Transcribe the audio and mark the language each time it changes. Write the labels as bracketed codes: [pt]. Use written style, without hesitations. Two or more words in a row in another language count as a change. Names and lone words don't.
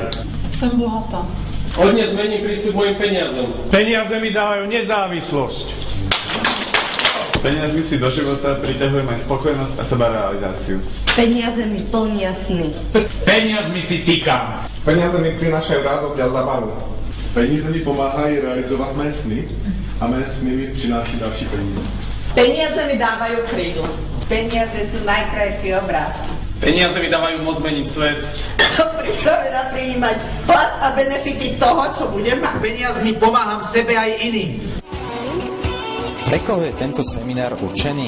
[sk] Som bohatá. Od dnes zmením prístup mojim peniazom. Peniaze mi dávajú nezávislosť. Peniazmi si do života pritahujem aj spokojnosť a sebarealizáciu. Peniaze mi plnia sny. S peniazmi si týkam. Peniaze mi prinášajú radosť a zábavu. [cs] Peníze mi pomáhají realizovat mé sny a mé sny mi přináší další peníze. [sk] Peniaze mi dávajú krídlo. Peniaze sú najkrajší obrázky. Peniaze mi dávajú moc meniť svet. Som pripravená prijímať plat a benefity toho, čo budem mať. Peniazmi pomáham sebe aj iným. Pre koho je tento seminár určený?